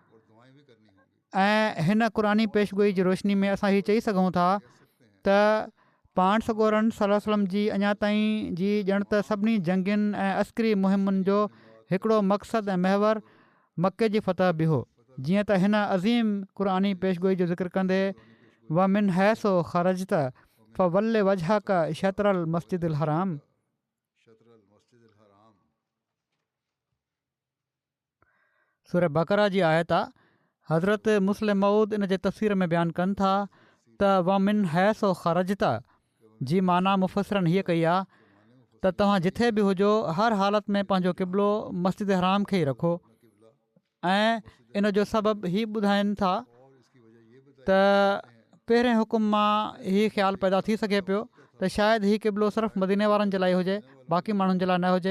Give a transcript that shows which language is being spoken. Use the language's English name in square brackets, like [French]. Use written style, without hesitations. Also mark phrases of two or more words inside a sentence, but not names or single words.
[Sindhi] ऐं हिन क़ुरानी पेशगोई जी रोशनी में असां हीअ चई सघूं था त पाण सॻोरन [Arabic] صلى الله عليه وسلم [Sindhi] जी अञा ताईं जी ॼण त सभिनी जंगियुनि ऐं अस्करी मुहिमुनि जो हिकिड़ो मक़सदु ऐं महवर मके जी फ़तह बि हो। जीअं त हिन अज़ीम क़ुरानी पेशगोई जो ज़िक्र कंदे [Arabic] ومن حيث خرجت فول وجهك شطر المسجد الحرام. [Sindhi] सूरह बक़रा जी आयत आहे। हज़रत मुस्लिम मऊद इन जे तफ़सीर में बयानु कनि था त [Arabic] ومن حيث خرجت [Sindhi] जी माना मुफ़सिरनि हीअ कई आहे त तव्हां जिथे बि हुजो हर हालत में पंहिंजो क़िबलो मस्जिद हराम खे ई रखो। ऐं इन जो सबबु हीअ ॿुधाइनि था त पहिरें हुकुम मां हीअ ख़्यालु पैदा थी सघे पियो त शायदि हीअ क़िबलो सिर्फ़ु मदीने वारनि जे लाइ हुजे, बाक़ी माण्हुनि जे लाइ न हुजे।